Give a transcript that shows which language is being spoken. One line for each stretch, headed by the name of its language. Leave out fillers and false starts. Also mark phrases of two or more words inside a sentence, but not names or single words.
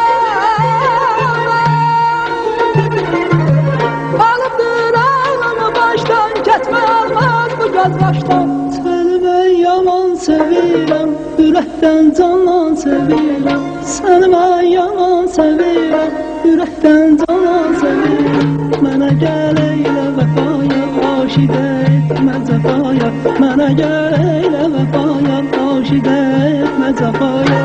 Turkish: Alıptır ağlını baştan, kesme yanmaz bu gözdaştan.
Azerbaijani: Seni ben yaman sevirem, yürekten candan sevirem. Seni ben yaman sevirem, yürekten candan sevirem. Mənə gəl eylə vəfaya, aşiqə etmə cəfaya. Mənə gəl eylə vəfaya, aşiqə etmə cəfaya.